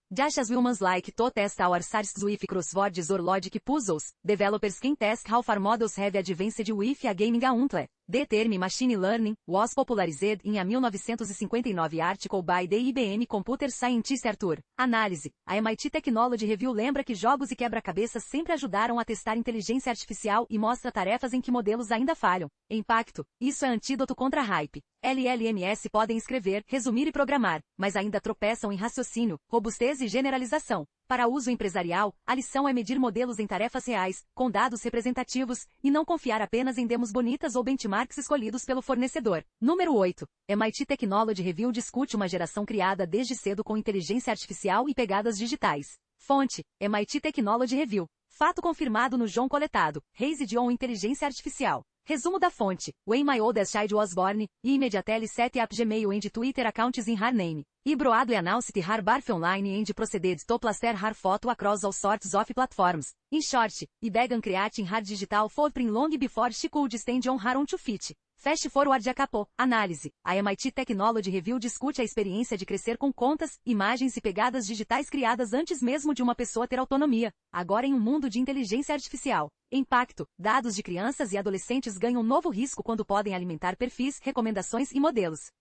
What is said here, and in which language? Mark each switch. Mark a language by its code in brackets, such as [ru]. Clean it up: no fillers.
[en] Just as humans like to test our sources with crosswords or logic puzzles, developers can test how far models have advanced with a gaming untle. The term machine learning was popularized in a 1959 article by the IBM computer scientist Arthur. [pt] Análise. A MIT Technology Review lembra que jogos e quebra-cabeças sempre ajudaram a testar inteligência artificial e mostra tarefas em que modelos ainda falham. Impacto. Isso é antídoto contra hype. LLMs podem escrever, resumir e programar, mas ainda tropeçam em raciocínio, robustez e generalização. Para uso empresarial, a lição é medir modelos em tarefas reais, com dados representativos, e não confiar apenas em demos bonitas ou benchmarks escolhidos pelo fornecedor. Número 8. MIT Technology Review discute uma geração criada desde cedo com inteligência artificial e pegadas digitais. Fonte, MIT Technology Review. Fato confirmado no João Coletado. [en] Raised on [pt] Inteligência Artificial. Resumo da fonte. [en] When my oldest child was born, I immediately set up Gmail and Twitter accounts in her name. I broadly announced her birth online and proceeded to plaster her photo across all sorts of platforms. In short, I began creating her digital footprint long before she could stand on her own 2 feet. Fast forward a couple. [pt] Análise. A MIT Technology Review discute a experiência de crescer com contas, imagens e pegadas digitais criadas antes mesmo de uma pessoa ter autonomia, agora em um mundo de inteligência artificial. Impacto. Dados de crianças e adolescentes ganham novo risco quando podem alimentar perfis, recomendações e modelos.